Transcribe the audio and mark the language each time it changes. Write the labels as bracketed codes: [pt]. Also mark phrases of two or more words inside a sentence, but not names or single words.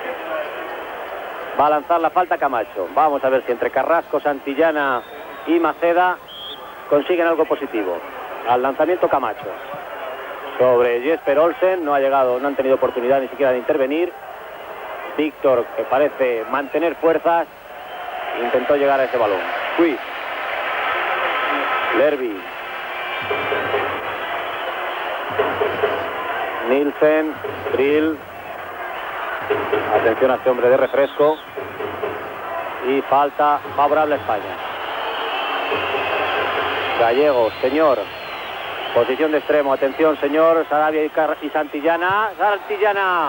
[es] Va a lanzar la falta Camacho. Vamos a ver si entre Carrasco, Santillana y Maceda consiguen algo positivo. Al lanzamiento Camacho. Sobre Jesper Olsen, no ha llegado, no han tenido oportunidad ni siquiera de intervenir. Víctor, que parece mantener fuerzas, intentó llegar a ese balón. Quiz. Lerby. Nielsen, Brill. Atención a este hombre de refresco. Y falta favorable a España. Gallego, Señor. Posición de extremo, atención Señor. Sarabia y Santillana. Santillana.